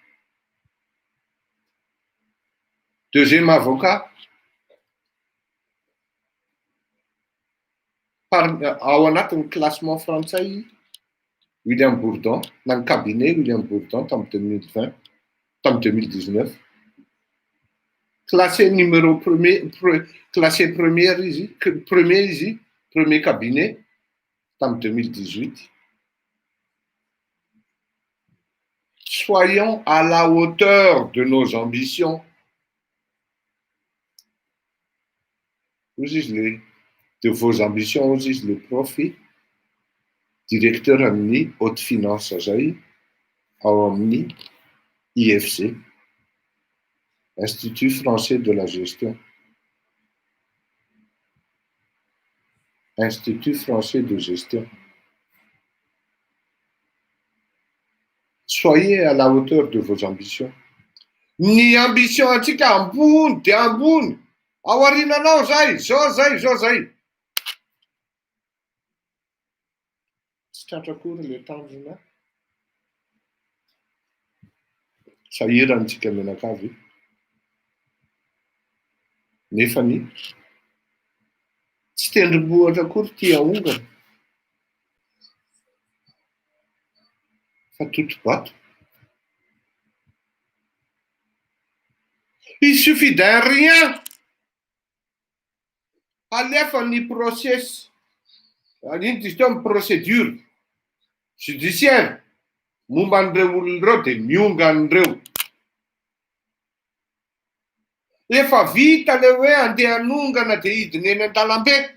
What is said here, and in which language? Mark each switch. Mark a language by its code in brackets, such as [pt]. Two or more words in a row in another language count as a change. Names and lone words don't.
[fr] Deuxième avocat [mg] ao anatin'ny classement frantsay William Bourdon, na ny cabinet William Bourdon tamin'ny 2020, tamin'ny 2019. [fr] Classé numéro premier, classé premier izy, premier cabinet tamin'ny 2018. Soyons à la hauteur de nos ambitions. De vos ambitions, le profit, directeur amin'ny haute finance [mg] zay, ao amin'ny [fr] IFG, Institut français de la gestion. Institut français de gestion. Soyez à la hauteur de vos ambitions. [mg] Ny ambition atsika ambony de ambony. Ao arinanao zay, zao zay. Tsy tratra akory le tanjona. Sahirantsika menakavy. Nefany tsy tendrombohitra akory ty aongana. Fa toto-bato. [fr] Il suffit d'un rien. [mg] Alefa ny process, ny [fr] procédure judiciaire [mg] momba an'ireo olon'ireo de mionga an'ireo. Efa vita le hoe andeha hanongana de hidina eny an-dalambe.